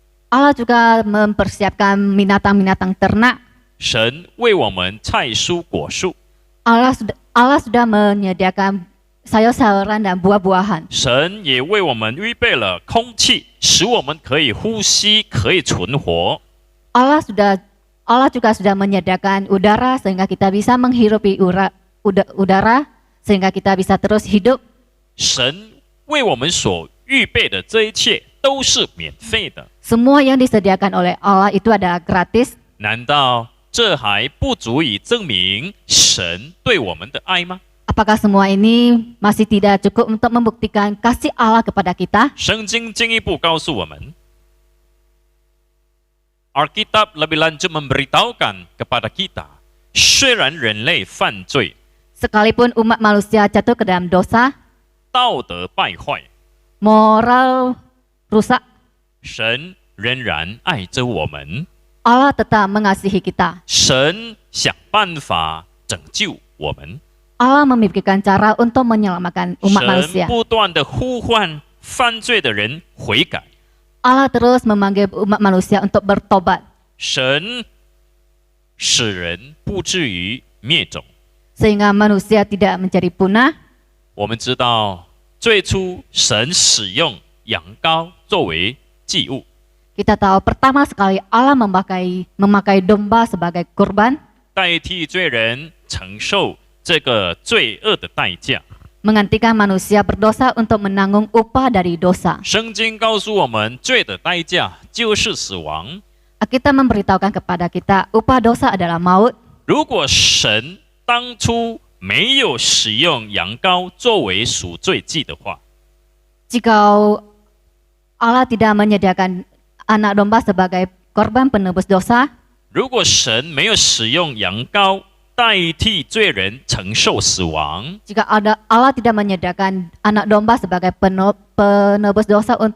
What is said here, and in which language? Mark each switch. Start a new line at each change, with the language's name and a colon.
Indonesian: Allah juga mempersiapkan binatang-binatang ternak.
Chinese: 神为我们菜蔬果树。
Indonesian: Allah sudah menyediakan sayur-sayuran dan buah-buahan.
Chinese: 神也为我们预备了空气，使我们可以呼吸，可以存活。
Indonesian: Allah juga sudah menyediakan udara sehingga kita bisa menghirupi udara sehingga kita bisa terus hidup.
Chinese: 神为我们所预备的这一切都是免费的。
Indonesian: Semua yang disediakan oleh Allah itu adalah gratis.
Chinese: 难道这还不足以证明神对我们的爱吗？
Indonesian: Apakah semua ini masih tidak cukup untuk membuktikan kasih Allah kepada kita?
Chinese: 圣经进一步告诉我们，
Indonesian: Alkitab lebih lanjut memberitahukan kepada kita,
Chinese: 虽然人类犯罪，
Indonesian: Sekalipun umat manusia jatuh ke dalam dosa,
Chinese: 道德败坏，
Indonesian: moral rusak,
Chinese: 神仍然爱着我们，
Indonesian: Allah tetap mengasihi kita.
Chinese: 神想办法拯救我们，
Indonesian: Allah memikirkan cara untuk menyelamatkan umat
Chinese: 神
Indonesian: manusia.
Chinese: 不断的呼唤犯罪的人悔改，
Indonesian: Allah terus memanggil umat manusia untuk bertobat.
Chinese: 神使人不至于灭种。
Indonesian: Sehingga manusia tidak menjadi punah.
Chinese: 我们知道，最初神使用羊羔作为祭物，
Indonesian: Kita tahu pertama sekali Allah memakai domba sebagai kurban,
Chinese: 代替罪人承受这个罪恶的代价。
Indonesian: menggantikan manusia berdosa untuk menanggung upah dari dosa.
Chinese: 圣经告诉我们，罪的代价就是死亡。
Indonesian: Kita memberitahukan kepada kita upah dosa adalah maut.
Chinese: 如果神当初没有使用羊羔作为赎罪祭的话，
Indonesian: Jika Allah tidak menyediakan anak domba sebagai korban penebus dosa,
Chinese: 如果神没有使用羊羔代替罪人承受死亡，
Indonesian: jika Allah tidak menyediakan anak domba sebagai penebus dosa